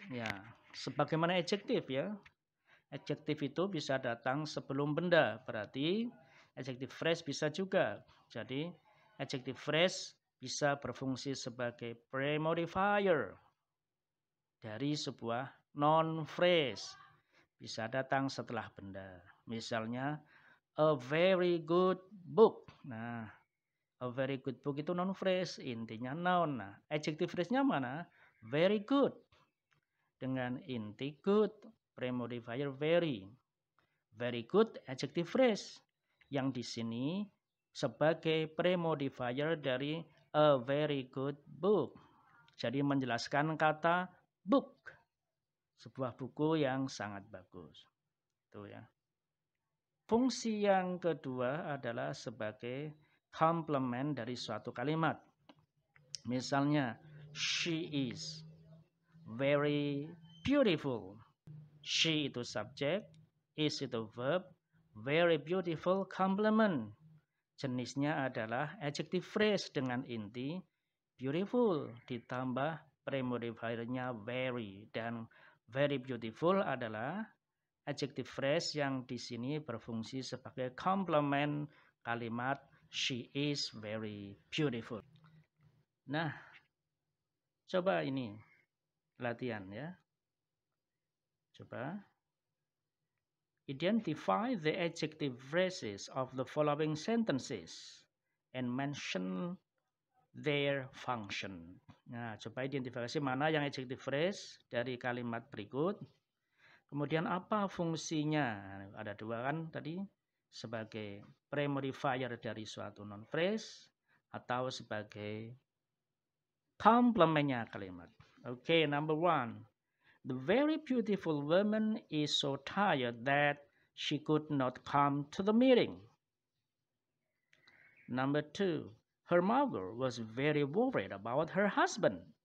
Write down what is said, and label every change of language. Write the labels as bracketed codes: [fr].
[id] Ya, sebagaimana adjective ya. Adjective itu bisa datang sebelum benda. Berarti adjective phrase bisa juga. Jadi, adjective phrase bisa berfungsi sebagai premodifier dari sebuah non phrase. Bisa datang setelah benda. Misalnya, [en] a very good book. [id] Nah, [en] a very good book [id] itu non phrase, intinya noun. Nah, adjective phrase-nya mana? Very good. Dengan inti good, premodifier very. [en] Very good adjective phrase. [id] Yang di sini sebagai premodifier dari [en] a very good book. [id] Jadi menjelaskan kata book. Sebuah buku yang sangat bagus. Itu ya. Fungsi yang kedua adalah sebagai komplement dari suatu kalimat. Misalnya, [en] she is very beautiful. [id] She itu subjek, is itu verb, very beautiful complement. Jenisnya adalah adjective phrase dengan inti beautiful ditambah premodifiernya very, dan very beautiful adalah adjective phrase yang di sini berfungsi sebagai komplement kalimat [en] she is very beautiful. [id] Nah, coba ini latihan ya. Coba [en] identify the adjective phrases of the following sentences and mention their function. [id] Nah, coba identifikasi mana yang adjective phrase dari kalimat berikut. Kemudian apa fungsinya? Ada dua kan tadi, sebagai premodifier dari suatu non phrase atau sebagai komplementnya kalimat. [en] Oke, number one. The very beautiful woman is so tired that she could not come to the meeting. Number two. Her mother was very worried about her husband.